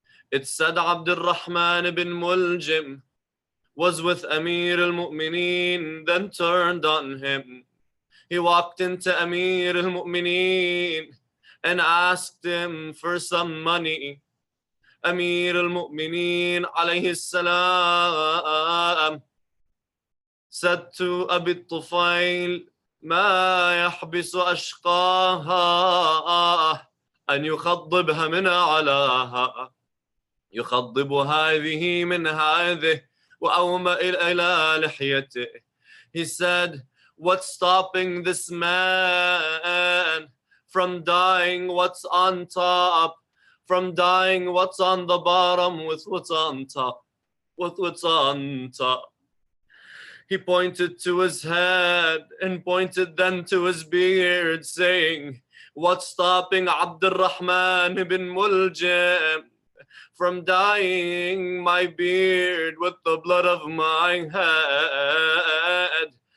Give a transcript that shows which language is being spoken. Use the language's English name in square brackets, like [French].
[English] It said Abdul Rahman ibn Muljim was with Amir al-Mu'mineen, then turned on him. He walked into Amir al-Mu'mineen and asked him for some money. Amir al-Mu'mineen alayhi salam said to Abi Tufayl, [Arabic] ما يحبس أشقاها أن يخضبها من علاها يخضب هذه من هذه وأومأ إلى لحيته. [English] He said, what's stopping this man from dying what's on top, from dying what's on the bottom with what's on top, with what's on top? He pointed to his head and pointed then to his beard, saying, what's stopping Abdul Rahman ibn Muljim from dyeing my beard with the blood of my head?